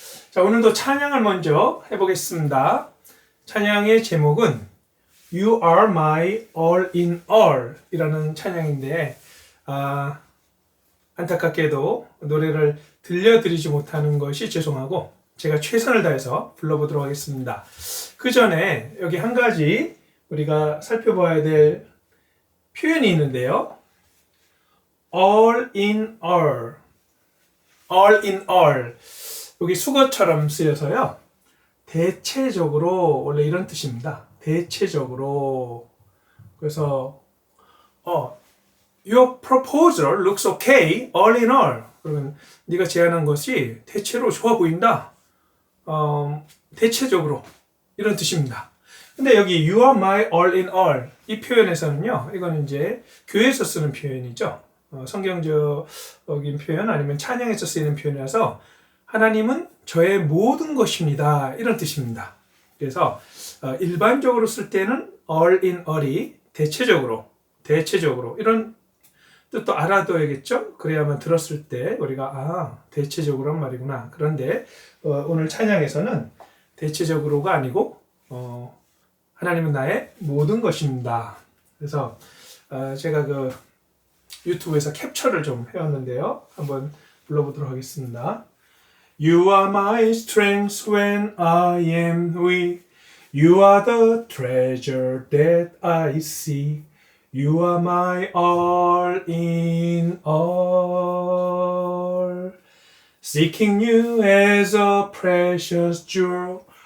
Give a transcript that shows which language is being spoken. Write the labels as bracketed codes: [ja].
[ko] 자, 오늘도 찬양을 먼저 해보겠습니다. 찬양의 제목은 [en] You are my all in all [ko] 이라는 찬양인데 안타깝게도 노래를 들려드리지 못하는 것이 죄송하고 제가 최선을 다해서 불러보도록 하겠습니다. 그 전에 여기 한 가지 우리가 살펴봐야 될 표현이 있는데요. all in all, all in all 여기 수거처럼 쓰여서요. 대체적으로 원래 이런 뜻입니다. 대체적으로. [en] 그래서 Your proposal looks okay, all in all. [ko] 그러면 네가 제안한 것이 대체로 좋아 보인다. 대체적으로 이런 뜻입니다. 근데 여기 [en] You are my all in all [ko] 이 표현에서는요. 이건 이제 교회에서 쓰는 표현이죠. 성경적인 표현 아니면 찬양에서 쓰이는 표현이라서 하나님은 저의 모든 것입니다. 이런 뜻입니다. 그래서 일반적으로 쓸 때는 all in all이 대체적으로 이런 뜻도 알아둬야겠죠? 그래야만 들었을 때 우리가 대체적으로란 말이구나. 그런데 오늘 찬양에서는 대체적으로가 아니고 하나님은 나의 모든 것입니다. 그래서 제가 그 유튜브에서 캡처를 좀 해왔는데요. 한번 불러보도록 하겠습니다. [en] You are my strength when I am weak. You are the treasure that I see. You are my all in all. Seeking you as a precious jewel.